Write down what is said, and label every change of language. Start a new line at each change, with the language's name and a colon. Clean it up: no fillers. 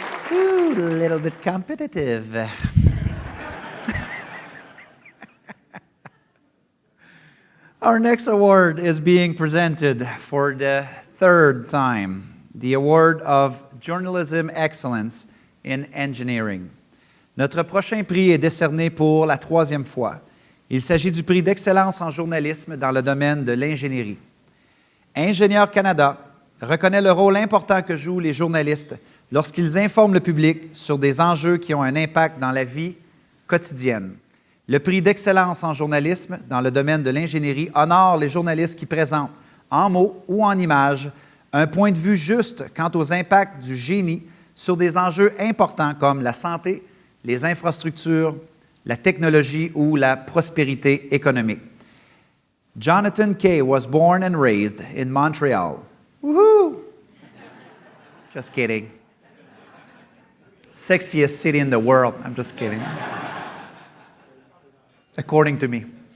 English: Ooh, a little bit competitive. Our next award is being presented for the 3rd time, the Award of Journalism Excellence in Engineering.
French: Notre prochain prix est décerné pour la 3e fois. Il s'agit du prix d'excellence en journalisme dans le domaine de l'ingénierie. Ingénieurs Canada reconnaît le rôle important que jouent les journalistes lorsqu'ils informent le public sur des enjeux qui ont un impact dans la vie quotidienne. Le prix d'excellence en journalisme dans le domaine de l'ingénierie honore les journalistes qui présentent, en mots ou en images, un point de vue juste quant aux impacts du génie sur des enjeux importants comme la santé, les infrastructures, la technologie ou la prospérité économique.
English: Jonathan Kay was born and raised in Montreal. Woohoo! Just kidding. Sexiest city in the world. I'm just kidding. According to me.